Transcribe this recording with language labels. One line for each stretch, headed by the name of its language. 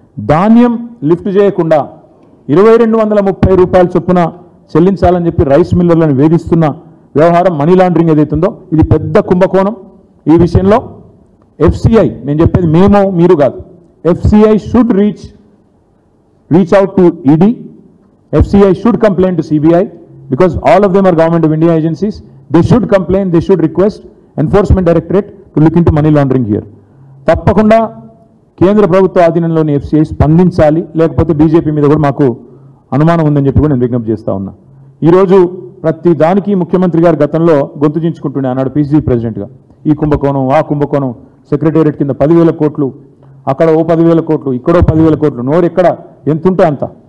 Telugu: ధాన్యం లిఫ్ట్ చేయకుండా 2230 రూపాయల చొప్పున చెల్లించాలని చెప్పి రైస్ మిల్లర్లను వేధిస్తున్న వ్యవహారం, మనీ లాండరింగ్ ఏదైతుందో ఇది పెద్ద కుంభకోణం. ఈ విషయంలో ఎఫ్సిఐ, నేను చెప్పేది మేము మీరు కాదు,
English: FCI should reach out to ED, FCI should complaint to CBI because all of them are government of India agencies. They should complain, they should request enforcement directorate to look into money laundering here.
Telugu: తప్పకుండా కేంద్ర ప్రభుత్వ ఆధీనంలోని FCI స్పందించాలి, లేకపోతే BJP మీద కూడా మాకు అనుమానం ఉందని చెప్పి కూడా నేను విజ్ఞప్తి చేస్తా ఉన్నా. ఈరోజు ప్రతి దానికి ముఖ్యమంత్రి గారు గతంలో గొంతు చించుకుంటుండే అన్నాడు పీసీసీ ప్రెసిడెంట్గా. ఈ కుంభకోణం, ఆ కుంభకోణం, సెక్రటేరియట్ కింద 10,000 కోట్లు, అక్కడ ఓ 10,000 కోట్లు, ఇక్కడో 10,000 కోట్లు, నోరు ఎక్కడ ఎంత ఉంటే అంత